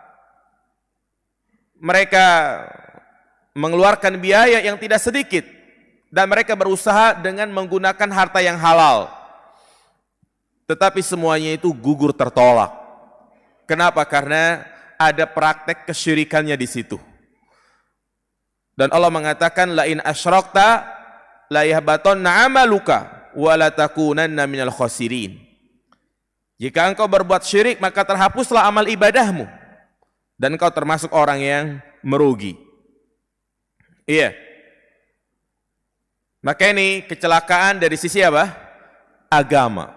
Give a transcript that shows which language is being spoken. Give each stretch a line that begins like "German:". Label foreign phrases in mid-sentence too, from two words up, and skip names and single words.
Indonesian: Mereka mengeluarkan biaya yang tidak sedikit. Dan mereka berusaha dengan menggunakan harta yang halal. Tetapi semuanya itu gugur tertolak. Kenapa? Karena ada praktek kesyirikannya di situ. Dan Allah mengatakan
Arabic: لئن أشركت ليحبطن عملك ولتكونن من الخاسرين.
Indonesian: Jika engkau berbuat syirik, maka terhapuslah amal ibadahmu dan engkau termasuk orang yang merugi. Iya. Maka ini kecelakaan dari sisi apa? Agama.